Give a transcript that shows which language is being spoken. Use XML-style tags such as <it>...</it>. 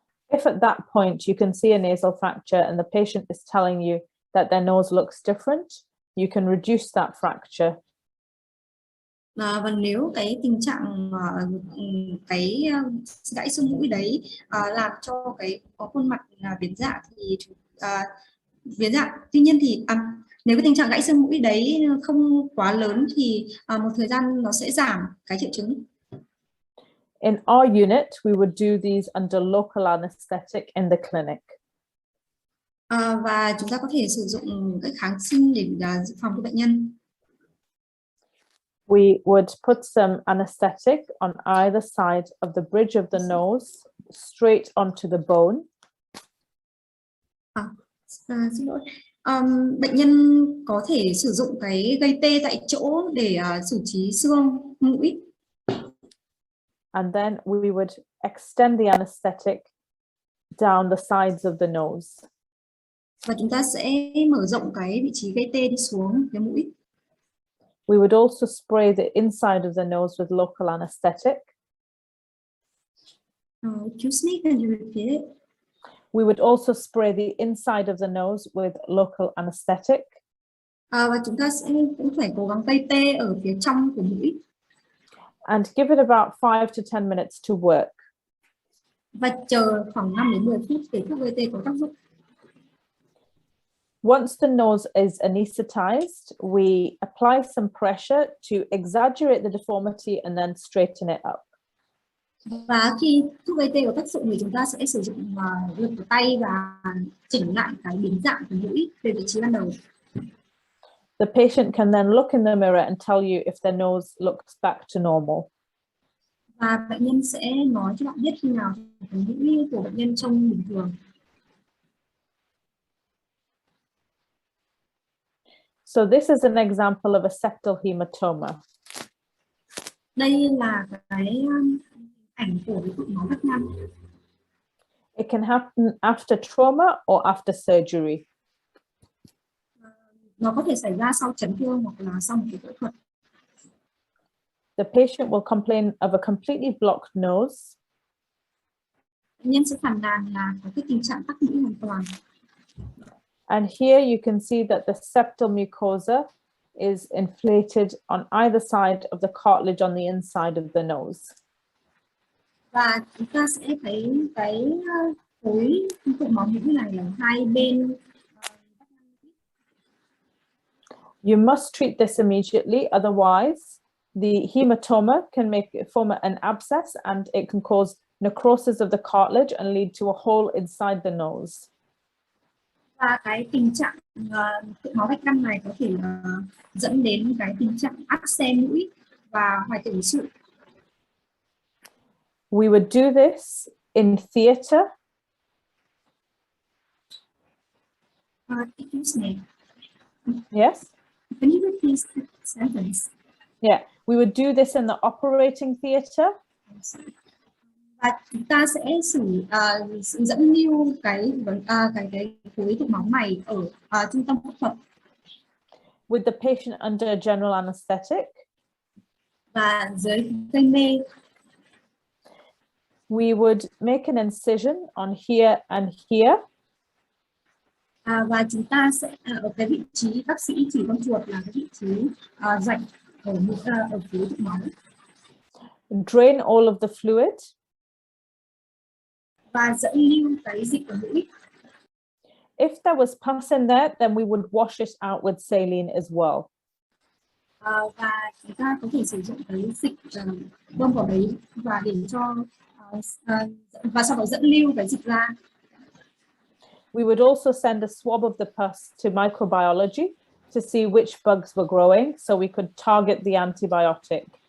<en>If at that point you can see a nasal fracture and the patient is telling you that their nose looks different, you can reduce that fracture.</en> <vi>Và nếu cái tình trạng cái gãy xương mũi đấy làm cho có khuôn mặt biến dạng thì biến dạng. Tuy nhiên thì nếu cái tình trạng gãy xương mũi đấy không quá lớn thì một thời gian nó sẽ giảm cái triệu chứng.</vi> <en>In our unit, we would do these under local anesthetic in the clinic.</en> <vi>Và chúng ta có thể sử dụng các kháng sinh để dự phòng cho bệnh nhân.</vi> <en>We would put some anesthetic on either side of the bridge of the nose, straight onto the bone.</en> <vi>Xin lỗi. Bệnh nhân có thể sử dụng cái gây tê tại chỗ để xử trí xương mũi.</vi> <en>And then we would extend the anesthetic down the sides of the nose.</en> <vi>Và chúng ta sẽ mở rộng cái vị trí gây tê đi xuống cái mũi.</vi> <en>We would also spray the inside of the nose with local anesthetic. Excuse me, can you repeat it? We would also spray the inside of the nose with local anesthetic.</en> <vi>Và chúng ta sẽ cũng phải cố gắng gây tê ở phía trong của mũi.</vi> <en>And give it about 5 to 10 minutes to work.</en> <vi>Và chờ khoảng 5 đến 10 phút để thuốc gây tê có tác dụng.</vi> <en>Once the nose is anesthetized, we apply some pressure to exaggerate the deformity and then straighten it up.</en> <vi>Và khi thuốc gây tê có tác dụng thì chúng ta sẽ sử dụng lực của tay và chỉnh lại cái biến dạng của mũi về vị trí ban đầu.</vi> <en>The patient can then look in the mirror and tell you if their nose looks back to normal.</en> <vi>Và bệnh nhân sẽ nói cho bạn biết khi nào cái mũi của bệnh nhân trông bình thường.</vi> <en>So this is an example of a septal hematoma.</en> <vi>Đây là cái ảnh của tụi máu vách ngăn.</vi> <en>It can happen after trauma or after surgery.</en> <vi>Nó có thể xảy ra sau chấn thương hoặc là sau một cái phẫu thuật.</vi> <en>The patient will complain of a completely blocked nose.</en> <vi>Bệnh nhân sẽ phàn nàn là có cái tình trạng tắc mũi hoàn toàn.</vi> <en>And here you can see that the septal mucosa is inflated on either side of the cartilage on the inside of the nose.</en> <vi>Và chúng ta sẽ thấy cái khối tụ máu mũi này ở hai bên.</vi> <en>You must treat this immediately, otherwise the hematoma can form an abscess and it can cause necrosis of the cartilage and lead to a hole inside the nose.</en> <vi>Và cái tình trạng tụ máu vách ngăn này có thể dẫn đến cái tình trạng áp xe mũi và hoại tử sụn.</vi> <en>We would do this in theatre. Excuse me. Yes. Can you repeat the sentence? Yeah, we would do this in the operating theatre.</en> <vi>Và chúng ta sẽ dẫn lưu cái khối tụ máu này ở trung tâm phẫu thuật.</vi> <en>With the patient under general anesthetic.</en> <vi>Và dưới gây mê.</vi> <en>We would make an incision on here and here.</en> <vi>Và chúng ta sẽ ở cái vị trí bác sĩ chỉ con chuột là cái vị trí rạch ở phía tụ máu.</vi> <en>Drain all of the fluid.</en> <vi>Và dẫn lưu cái dịch ở mũi.</vi> <en>If there was pus in there, then we would wash it out with saline as well.</en> <vi>Và chúng ta có thể sử dụng cái dịch bơm vào đấy và để cho và sau đó dẫn lưu cái dịch ra.</vi> <en>We would also send a swab of the pus to microbiology. to see which bugs were growing so we could target the antibiotic.</en>